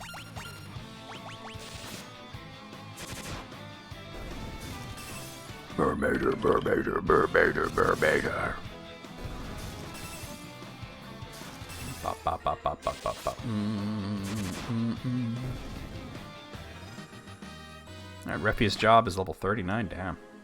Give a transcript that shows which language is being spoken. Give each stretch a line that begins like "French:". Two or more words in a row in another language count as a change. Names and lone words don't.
English: Mermaider, Mermaider, Mermaider, Mermaider. Ba, ba, ba, ba, ba, ba, ba. Alright, Refi's job is level 39, damn.